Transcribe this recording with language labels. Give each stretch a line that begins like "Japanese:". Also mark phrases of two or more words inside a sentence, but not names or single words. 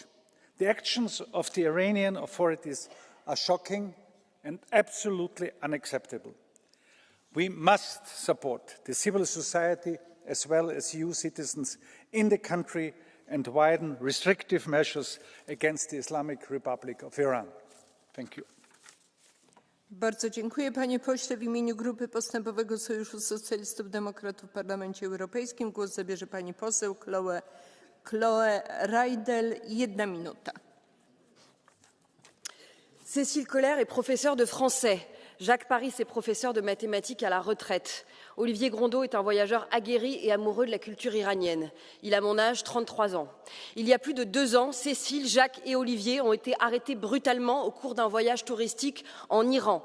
English: The actions of the Iranian authorities are shocking and absolutely unacceptable. We must support the civil society as well as EU citizens in the country and widen restrictive measures against the Islamic Republic of Iran. Thank you.
Polish: Bardzo dziękuję, panie pośle. W imieniu Grupy Postępowego Sojuszu Socjalistów Demokratów w Parlamencie Europejskim głos zabierze pani poseł Chloé Raidel. 1 minuta.
French: Cécile Collère est professeure de français. Jacques Paris est professeur de mathématiques à la retraite. Olivier Grondeau est un voyageur aguerri et amoureux de la culture iranienne. Il a mon âge, 33 ans. Il y a plus de 2 ans, Cécile, Jacques et Olivier ont été arrêtés brutalement au cours d'un voyage touristique en Iran.